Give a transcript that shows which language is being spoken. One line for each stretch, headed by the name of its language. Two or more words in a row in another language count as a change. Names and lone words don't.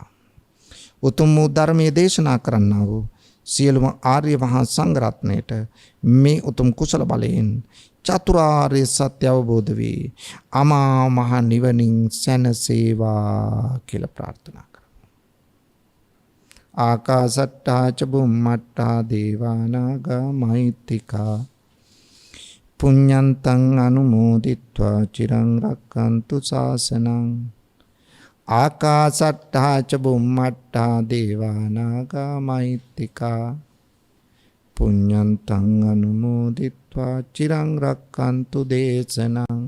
Sinhala: උතුම් වූ ධර්මයේ දේශනා කරන්නා වූ සියලුම ආර්ය මහා සංඝරත්නයට මේ උතුම් කුසල බලයෙන් චතුරාර්ය සත්‍ය අවබෝධ වේ අමා මහ නිවනින් සැනසේවා කියලා ප්‍රාර්ථනා කරමු.
Pali: ආකාසට්ටා ච බුම්මට්ටා දේවානාගා මහිත්‍තිකා පුඤ්ඤන්තං අනුමෝදිත්වා චිරං රක්ඛන්තු ශාසනං. ආකාසට්ටා ච බුම්මට්ටා දේවානාගා මහිත්‍තිකා පුඤ්ඤන්තං අනුමෝදිත්වා චිරං රක්ඛන්තු දේශනං.